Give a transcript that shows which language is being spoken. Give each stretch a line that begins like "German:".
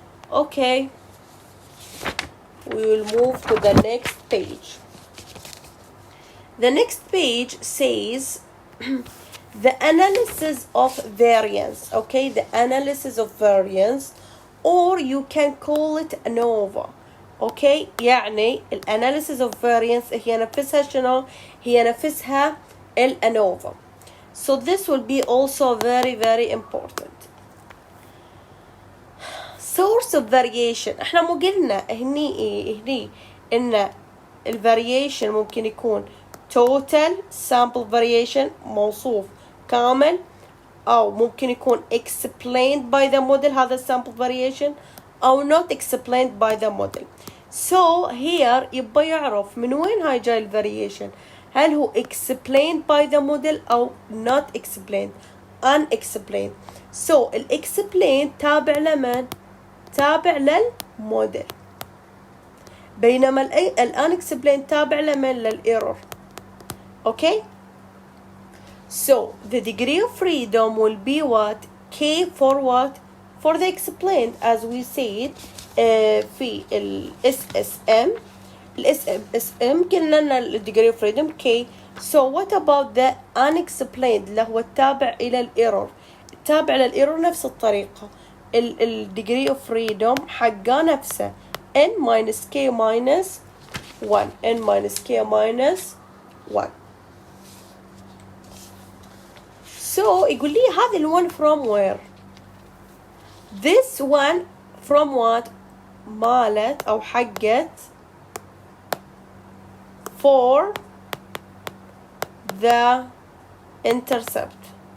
English: Okay, we will move to the next page. The next page says the analysis of variance. Okay, the analysis of variance, or you can call it ANOVA.
Arabic: Okay, يعني الanalysis of variance هي نفسها شنو؟ هي نفسها الأنوفا.
English: So this will be also very, very important. Source of variation.
Arabic: احنا مو قلنا هني ان الفاريشن ممكن يكون
English: total sample variation
Arabic: موصوف كامل، او ممكن يكون
English: explained by the model
Arabic: هذا sample variation، او
English: not explained by the model. So here
Arabic: يبقى يعرف من وين هاي جاي الفاريشن، هل هو
English: explained by the model
Arabic: او
English: not explained unexplained.
Arabic: So explained تابع لمن؟ تابع للموديل، بينما unexplained تابع لمن؟ للإيرور.
English: Okay, so the degree of freedom will be what? K for what? For the explained, as we said,
Arabic: في ال SSM. ال SSM قلنا لنا degree of freedom K.
English: So what about the unexplained
Arabic: اللي هو التابع إلى الإيرور؟ التابع إلى الإيرور نفس الطريقة.
English: ال degree of freedom
Arabic: حقه نفسه
English: N minus K minus 1. N minus K minus 1. So
Arabic: يقول لي هذا ال
English: one from where؟ This one from what؟
Arabic: مالت أو حقت
English: for the intercept.